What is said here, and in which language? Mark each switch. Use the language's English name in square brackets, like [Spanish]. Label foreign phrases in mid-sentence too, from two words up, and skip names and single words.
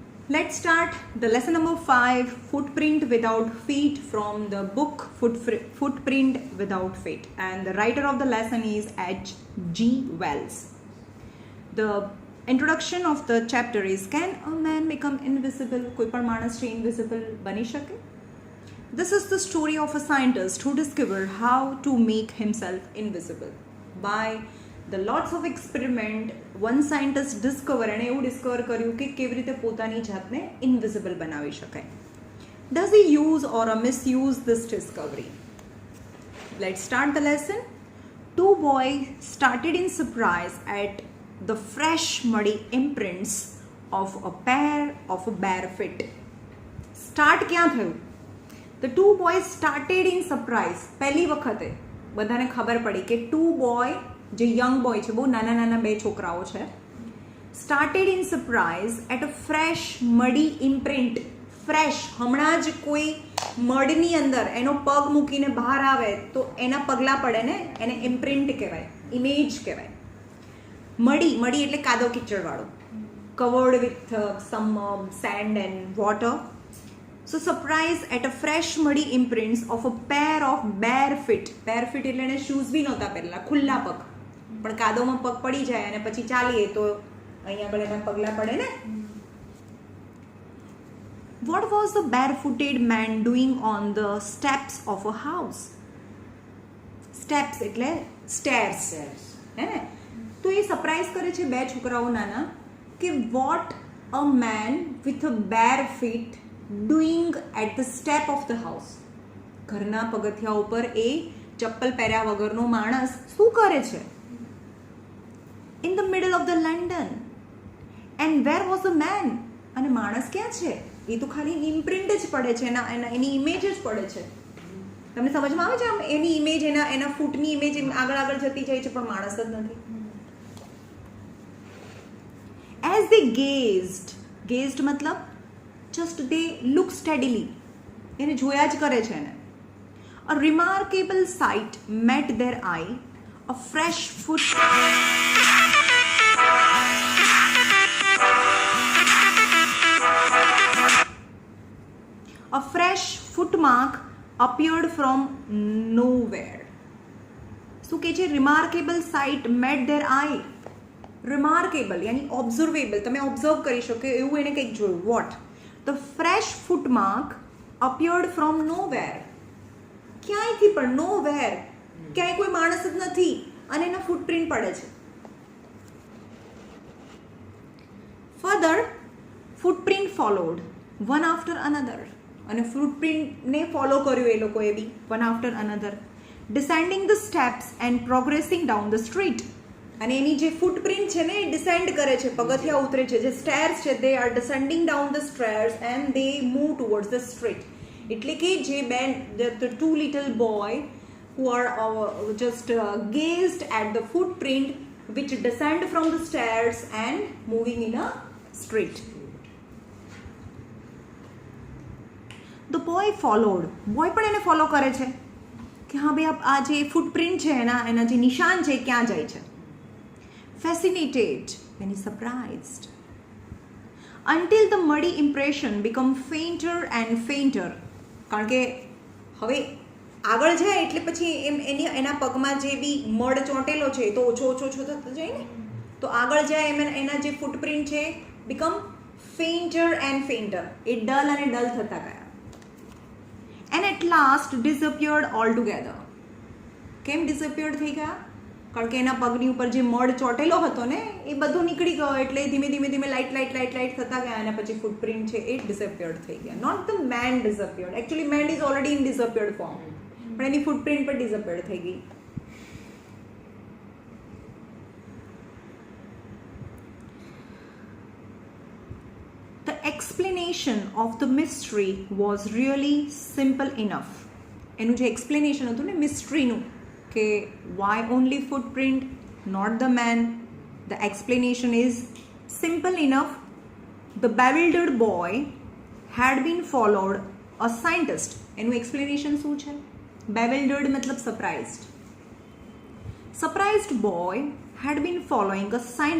[English] Let's start the lesson number 5, Footprint Without Feet, from the book Footprint Without Feet, and the writer of the lesson is H.G. Wells. The introduction of the chapter is, can a man become invisible? [Gujarati] કોઈ પણ માણસ છે invisible બની શકે? [English] This is the story of a scientist who discovered how to make himself invisible. By the lots of experiment, one scientist discover [Gujarati] અને એવું ડિસ્કવર કર્યું કે કેવી રીતે પોતાની જાતને ઇન્વિઝિબલ બનાવી શકાય. [English] Does he use or misuse this discovery? Let's start the lesson. Two boys started in surprise at the fresh muddy imprints of a pair of bare feet. [Gujarati] Start ક્યાં થયું? [English] The two boys started in surprise. [Gujarati] પહેલી વખતે બધાને ખબર પડી કે [English] two boy, [Gujarati] જે [English] young boy [Gujarati] છે, બહુ નાના નાના બે છોકરાઓ છે, [English] started in surprise at a fresh muddy imprint. [Gujarati] ફ્રેશ, હમણાં જ કોઈ મડની અંદર એનો પગ મૂકીને બહાર આવે તો એના પગલા પડે ને, એને ઇમ્પ્રિન્ટ કહેવાય, ઇમેજ કહેવાય. મડી એટલે કાદવ કિચડવાળો, [English] covered with some sand and water. So surprise at a fresh muddy imprints of a pair of bare feet. Bare feet [Gujarati] એટલે એને શૂઝ બી નહોતા પહેરેલા, ખુલ્લા પગ, પણ કાદવમાં પગ પડી જાય અને પછી ચાલીએ તો અહીંયા આગળ એના પગલા પડે ને. [English] What was the barefooted man doing on the steps of a house? Steps એટલે stairs, [Gujarati] હે ને? તો એ સરપ્રાઈઝ કરે છે બે છોકરાઓ નાના કે [English] what a man with a bare feet doing at the step of the house. [Gujarati] ઘરના પગથિયા ઉપર એ ચપ્પલ પહેર્યા વગરનો માણસ શું કરે છે? [English] In the middle of the London. And where was the man? [Gujarati] અને માણસ ક્યાં છે? એ તો ખાલી ઇમ્પ્રિન્ટ જ પડે છે, એની ઇમેજ જ પડે છે. તમને સમજમાં આવે છે? આમ એની ઇમેજ, એના ફૂટની ઇમેજ આગળ જતી જાય છે, પણ માણસ જ નથી. [English] As they gazed મતલબ just they look steadily, [Gujarati] એને જોયા જ કરે છે એને. [English] A remarkable sight met their eye. A fresh footmark appeared from nowhere. [Gujarati] શું કહે છે? [English] Remarkable sight met their eye. [Gujarati] Remarkable યાની observable, તમે ઓબ્ઝર્વ કરી શકો એવું એને કંઈક જોયું. [English] What? The fresh footmark appeared from nowhere. [Gujarati] ક્યાંયથી પણ, nowhere, ક્યાંય કોઈ માણસ જ નથી અને એના ફૂટપ્રિન્ટ પડે છે. [English] Further, footprint followed, one after another. [Gujarati] અને ફૂટપ્રિન્ટને ફોલો કર્યું એ લોકોએ બી, [English] one after another, descending the steps and progressing down the street. [Gujarati] અને એની જે ફૂટપ્રિન્ટ છે ને એ ડિસેન્ડ કરે છે, પગથિયા ઉતરે છે, જે સ્ટેર્સ છે [English] they are descending down the stairs and they move towards the street. [Gujarati] એટલે કે જે બે, [English] the two little boy who are just gazed at the footprint which descend from the stairs and moving in a street. The boy followed. [Gujarati] બોય પણ એને ફોલો કરે છે કે હા ભાઈ આ જે ફૂટપ્રિન્ટ છે, એના જે નિશાન છે ક્યાં જાય છે. [English] Fascinated when he's surprised, until the muddy impression become fainter and fainter. [Gujarati] કારણ કે હવે આગળ જાય એટલે પછી એના પગમાં જે બી મડ ચોંટેલો છે તો ઓછો થતો જાય ને, તો આગળ જાય એમ એના જે ફૂટપ્રિન્ટ છે [English] become fainter and fainter. [Gujarati] એ ડલ અને ડલ થતા ગયા. [English] And at last disappeared altogether. [Gujarati] કેમ disappeared થઈ ગયા? કારણ કે એના પગની ઉપર જે મડ ચોટેલો હતો ને એ બધું નીકળી ગયો, એટલે ધીમે ધીમે લાઇટ થતા ગયા અને પછી ફૂટપ્રિન્ટ છે એ ડિસઅપિયર્ડ થઈ ગયા. [English] not the man disappeared, actually man is already in disappeared form, [Gujarati] પણ એની ફૂટપ્રિન્ટ પણ ડિસઅપિયર્ડ થઈ ગઈ. [English] The explanation of the mystery was really simple enough. [Gujarati] એનું જે એક્સપ્લેનેશન હતું ને મિસ્ટ્રીનું, કે [English] why only footprint, not the man, the explanation is simple enough. The bewildered boy had been followed a scientist. [Gujarati] એનું એક્સપ્લેનેશન શું છે? bewildered મતલબ surprised. [English] Surprised boy had been following a scientist.